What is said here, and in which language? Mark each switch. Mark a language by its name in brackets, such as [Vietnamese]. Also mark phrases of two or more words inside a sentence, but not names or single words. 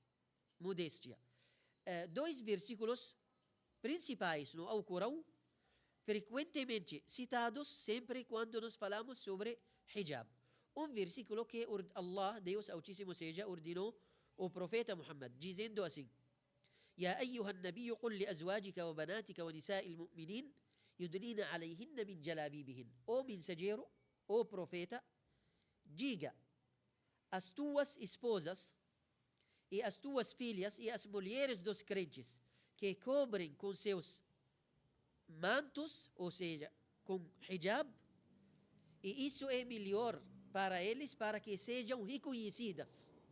[Portuguese] Dois versículos principais no Alcorão, frequentemente citados sempre quando nós falamos sobre hijab. Um versículo que Allah, Deus Altíssimo seja, ordenou o profeta Muhammad, dizendo assim: [Arabic] يا أيها النبي قل لأزواجك وبناتك ونساء المؤمنين يدنين عليهن من جلابيبهن. [Portuguese] O mensageiro, o profeta, diga às tuas esposas e às tuas filhas e às mulheres dos crentes que cobrem com seus mantos, ou seja, com hijab, e isso é melhor para eles, para que sejam reconhecidas.